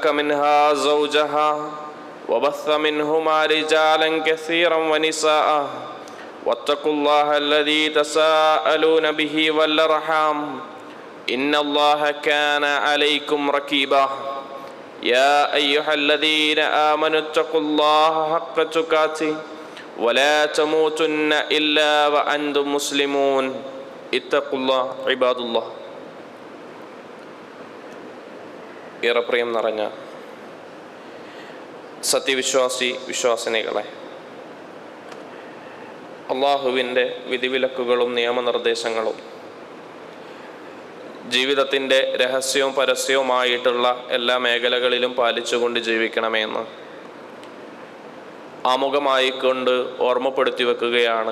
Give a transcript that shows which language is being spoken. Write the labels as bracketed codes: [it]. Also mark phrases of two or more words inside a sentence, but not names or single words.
[ar] منها زوجها وبث منهما رجالا كثيرا ونساء واتقوا الله الذي تساءلون به والأرحام إن الله كان عليكم رقيبا يا أيها الذين آمنوا اتقوا الله حق تقاته ولا تموتن إلا وأنتم مسلمون اتقوا الله عباد الله. [ml] ഏറെ പ്രിയം നിറഞ്ഞ വിശ്വാസിനികളെ, അള്ളാഹുവിൻ്റെ വിധിവിലക്കുകളും നിയമനിർദ്ദേശങ്ങളും ജീവിതത്തിൻ്റെ രഹസ്യവും പരസ്യവുമായിട്ടുള്ള എല്ലാ മേഖലകളിലും പാലിച്ചുകൊണ്ട് ജീവിക്കണമെന്ന് ആമുഖമായിക്കൊണ്ട് ഓർമ്മപ്പെടുത്തി വെക്കുകയാണ്.